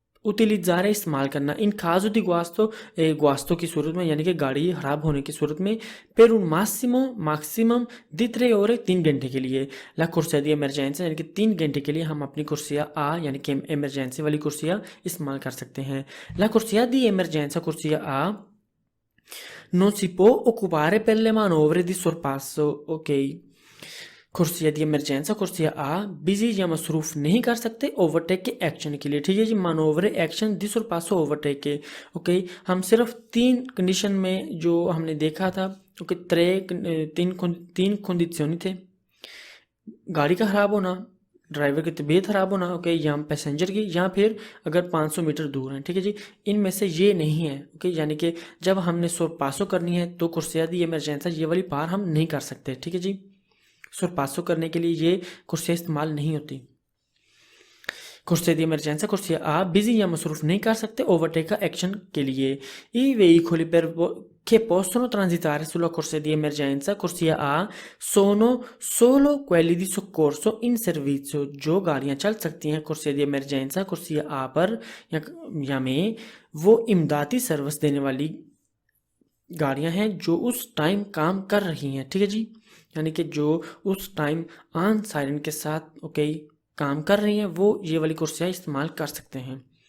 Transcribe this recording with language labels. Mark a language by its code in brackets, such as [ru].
[hi] उतिलिज़ारे इस्तेमाल करना, [it] इन खाजो दी गुआस्तो [hi] की सूरत में, यानी कि गाड़ी ख़राब होने की सूरत में। पर उन मैक्सिमम दी [it] 3 ore [hi] 3 घंटे के लिए। ला कुर्सिया दी इमरजेंसी, यानी कि 3 घंटे के लिए हम अपनी कुर्सिया आ, यानी कि इमरजेंसी वाली कुर्सिया इस्तेमाल कर सकते हैं। [it] ला कुर्सिया दी इमरजेंसा कुर्सिया आ non si può occupare per le manovre di sorpasso। [hi] ok, कुर्सिया दी इमरजेंसा कुर्सिया आ बिजी या मसरूफ नहीं कर सकते ओवरटेक के एक्शन के लिए। ठीक है जी, मानोवरे एक्शन दिस और पासो ओवरटेक के। ओके, हम सिर्फ 3 कंडीशन में जो हमने देखा था, ओके, तीन कंडीशन थे। गाड़ी का ख़राब होना, ड्राइवर की तबीयत ख़राब होना, ओके, या पैसेंजर की, या फिर अगर 500 मीटर दूर हैं। ठीक है जी, इनमें से ये नहीं है। ओके, यानी कि जब हमने पासो करनी है तो कुर्सिया दी इमरजेंसा ये वाली पार हम नहीं कर सकते। ठीक है जी, पासो करने के लिए ये कुर्सियाँ इस्तेमाल नहीं होती। कुर्सिया दी इमरजेंसा कुर्सिया आ बिजी या मसरूफ नहीं कर सकते ओवरटेक का एक्शन के लिए। [it] ई veicoli che possono transitare sulla corsia di emergenza corsia A sono solo quelli di soccorso in servizio। [hi] जो गाड़ियाँ चल सकती हैं कुर्सिया दी इमरजेंसा कुर्सिया आ पर या में, वो इमदादी सर्विस देने वाली गाड़ियाँ हैं जो उस टाइम काम कर रही हैं। ठीक है जी, यानी कि जो उस टाइम ऑन सायरन के साथ ओके काम कर रही हैं, वो ये वाली कुर्सियाँ इस्तेमाल कर सकते हैं।